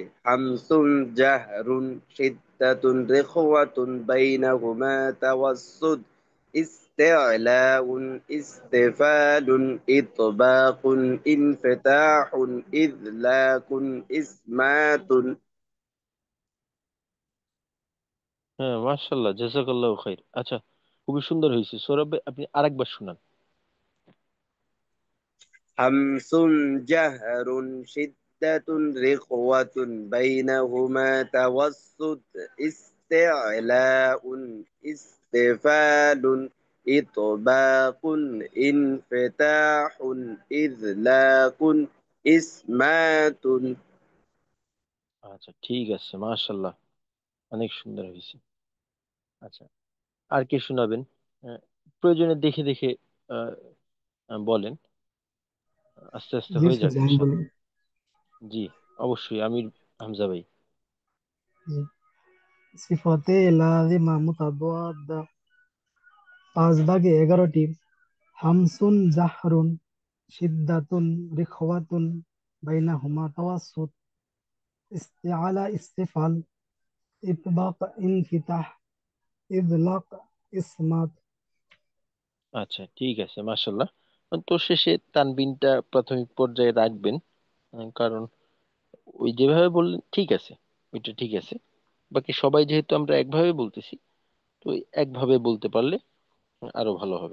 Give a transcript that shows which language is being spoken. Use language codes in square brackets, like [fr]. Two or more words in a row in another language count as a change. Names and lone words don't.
[ar] همسٌ جهرٌ شدةٌ رخوةٌ بينهما توسط استعلاءٌ استفالٌ إطباقٌ انفتاحٌ إذلاقٌ إصماتٌ. হ্যাঁ, ما شاء الله، جزاك الله خير. [bn] আচ্ছা, খুবই সুন্দর হয়েছে। সৌরভ ভাই, আপনি আরেকবার শুনান। [ar] همس جهر شدة رخوة بينهما توسط استعلاء استفال إطباق انفتاح إذلاق إسمات. [bn] আচ্ছা, ঠিক আছে, মাশাআল্লাহ, অনেক সুন্দর হয়েছে। আচ্ছা, আর কে শোনাবেন? আহ, প্রয়োজনে দেখে দেখে আহ, বলেন, আস্তে আস্তে হয়ে যাবে ইনশাল্লাহ। জি, অবশ্যই, আমির হামজা ভাই। [ar] صفات لازمة متضادة [bn] 5 ভাগে 11টি। [ar] همسٌ جهرٌ شدةٌ رخوةٌ بينهما توسط استعلاء استفال إطباق انفتاح إذلاق إصمات. [bn] আচ্ছা, ঠিক আছে, মাশাল্লাহ। তো শেষে তানবিনটা প্রাথমিক পর্যায়ে রাখবেন, কারণ ওই যেভাবে বললেন ঠিক আছে, ওইটা ঠিক আছে। বাকি সবাই যেহেতু আমরা একভাবে বলতেছি, তো ওই একভাবে বলতে পারলে আরো ভালো হবে।